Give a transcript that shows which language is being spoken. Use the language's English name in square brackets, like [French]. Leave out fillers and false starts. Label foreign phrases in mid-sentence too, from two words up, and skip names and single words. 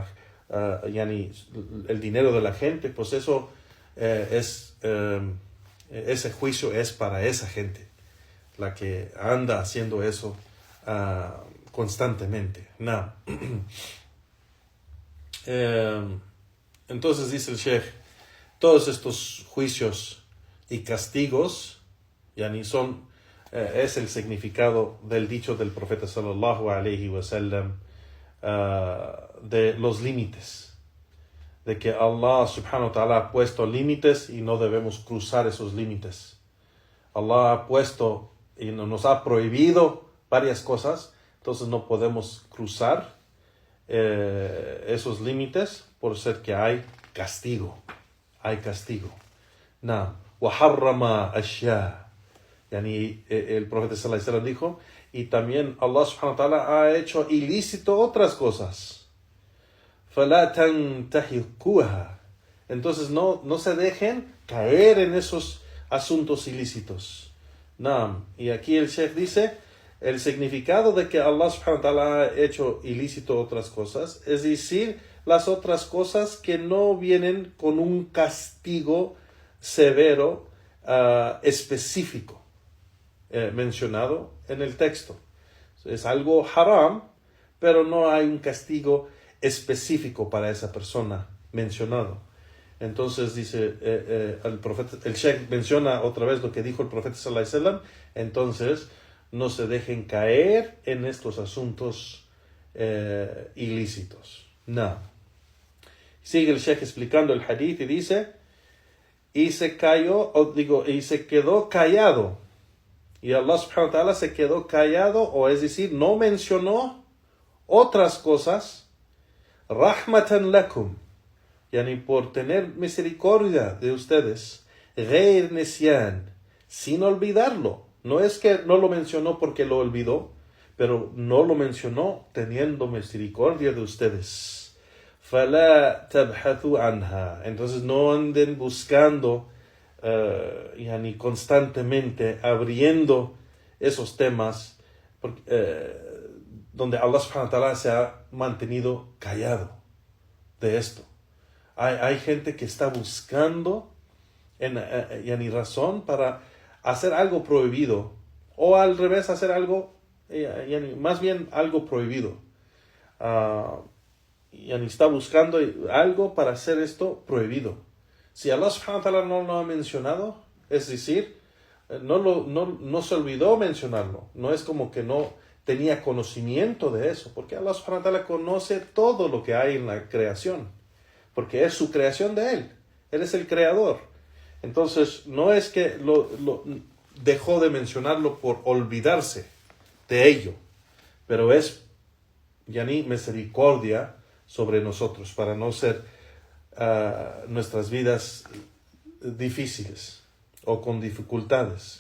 [Spanish] el dinero de la gente, pues eso ese juicio es para esa gente, la que anda haciendo eso constantemente. Entonces dice el Sheikh, todos estos juicios y castigos es el significado del dicho del profeta [Arabic] صلى الله عليه وسلم, [Spanish] de los límites, de que Allah [Arabic] سبحانه وتعالى [Spanish] ha puesto límites y no debemos cruzar esos límites. Allah ha puesto y nos ha prohibido varias cosas, entonces no podemos cruzar esos límites, por ser que hay castigo. [Arabic] وَحَرَّمَ أَشْيَاءَ, [Spanish] el profeta [Arabic] صلى الله عليه وسلم [Spanish] dijo, y también Allah [Arabic] سبحانه وتعالى [Spanish] ha hecho ilícito otras cosas. [Arabic] فَلَا تَنْتَهِكُوهَا, [Spanish] entonces no se dejen caer en esos asuntos ilícitos. Y aquí el Sheikh dice, el significado de que Allah [Arabic] سبحانه وتعالى [Spanish] ha hecho ilícito otras cosas, es decir, las otras cosas que no vienen con un castigo severo específico mencionado en el texto. Es algo haram, pero no hay un castigo específico para esa persona mencionado. Entonces dice el Sheikh menciona otra vez lo que dijo el profeta [Arabic] صلى الله عليه وسلم. [Spanish] Entonces no se dejen caer en estos asuntos ilícitos. No. Sigue el Sheikh explicando el hadith y dice, y se quedó callado. Y Allah [Arabic] سبحانه وتعالى [Spanish] se quedó callado, o es decir, no mencionó otras cosas, [Arabic] رحمة لكم, [Spanish] yani por tener misericordia de ustedes, [Arabic] غير نسيان, [Spanish] sin olvidarlo. No es que no lo mencionó porque lo olvidó, pero no lo mencionó teniendo misericordia de ustedes. [Arabic] فَلَا تَبْحَثُوا عَنْهَا. [Spanish] Entonces no anden buscando, yani constantemente abriendo esos temas donde Allah [Arabic] سبحانه وتعالى [Spanish] se ha mantenido callado de esto. Hay gente que está buscando yani razón para hacer algo prohibido, o al revés, hacer algo, yani, más bien algo prohibido. Yani está buscando algo para hacer esto prohibido. Si Allah [Arabic] سبحانه وتعالى [Spanish] no lo ha mencionado, es decir, no se olvidó mencionarlo. No es como que no tenía conocimiento de eso, porque Allah [Arabic] سبحانه وتعالى [Spanish] conoce todo lo que hay en la creación, porque es su creación de Él. Él es el creador. Entonces, no es que lo dejó de mencionarlo por olvidarse de ello, pero es, yani, misericordia sobre nosotros, para no ser nuestras vidas difíciles o con dificultades.